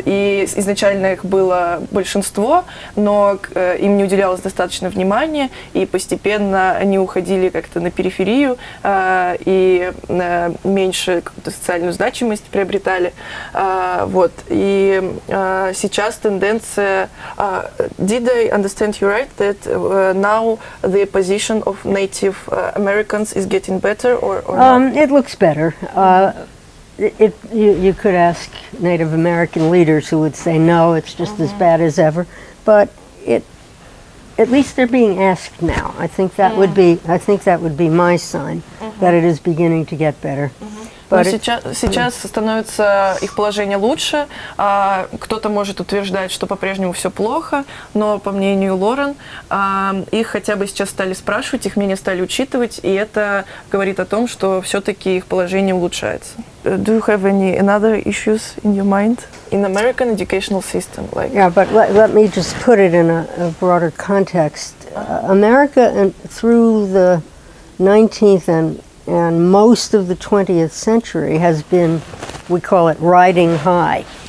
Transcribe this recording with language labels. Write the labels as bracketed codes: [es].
[ru] И изначально их было большинство, но им не уделялось достаточно внимания, и постепенно они уходили как-то на периферию и меньше социальную значимость приобретали. Вот. И сейчас тенденция... [en] Did I understand you right, that now the position of Native Americans is getting better, or not? It looks better. You could ask Native American leaders who would say no, it's just as bad as ever. But at least they're being asked now. I think that would be my sign that it is beginning to get better. [ru] Но сейчас становится их положение лучше. Кто-то может утверждать, что по-прежнему все плохо, но по мнению Лорен, их хотя бы сейчас стали спрашивать, их мнение стали учитывать, и это говорит о том, что все-таки их положение улучшается. [en] Do you have any other issues in your mind in American educational system? Yeah, but let me just put it in a broader context. America, through the 19th and most of the 20th century has been, we call it riding high.